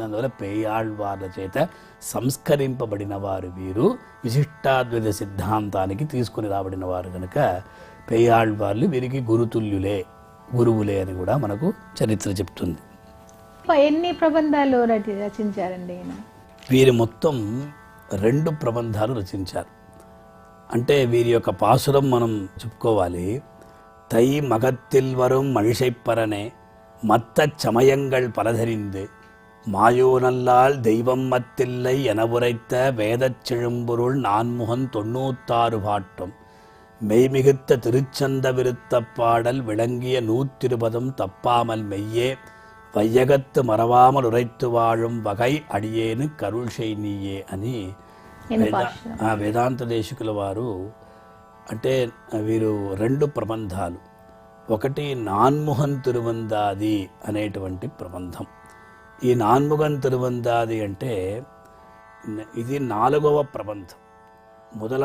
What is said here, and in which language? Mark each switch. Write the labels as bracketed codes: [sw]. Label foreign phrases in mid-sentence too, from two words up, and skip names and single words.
[te] అందువల్ల పేయాళ్వార్ల చేత సంస్కరింపబడిన వారు వీరు, విశిష్టాద్వైత సిద్ధాంతానికి తీసుకుని రాబడిన వారు కనుక పేయాళ్వార్లు వీరికి గురుతుల్యులే, గురువులే అని కూడా మనకు చరిత్ర చెప్తుంది. ఎన్ని ప్రబంధాలు రచించారండి ఈయన? వీరి మొత్తం 2 ప్రబంధాలు రచించారు. అంటే వీరి యొక్క పాసురం మనం చెప్పుకోవాలి. [ta] தை மகத்தில் வரும் மழிசைப்பரனே மத்த சமயங்கள் பலதறிந்து மாயோனல்லால் தெய்வம் மத்தில்லை என உரைத்த வேதச் செழும்பொருள் 496 பாட்டும் மெய்மிகுத்த திருச்சந்த விருத்த பாடல் விளங்கிய 120 தப்பாமல் மெய்யே வையகத்து மறவாமல் உரைத்து வாழும் வகை அடியேனு கருள் செய் நீயே [te] అని వేదాంత దేశికుల వారు. అంటే వీరు 2 ప్రబంధాలు. ఒకటి నాన్ముహన్ తిరువందాది అనేటువంటి ప్రబంధం. ఈ నాన్ముగన్ తిరువందాది అంటే ఇది 4వ ప్రబంధం.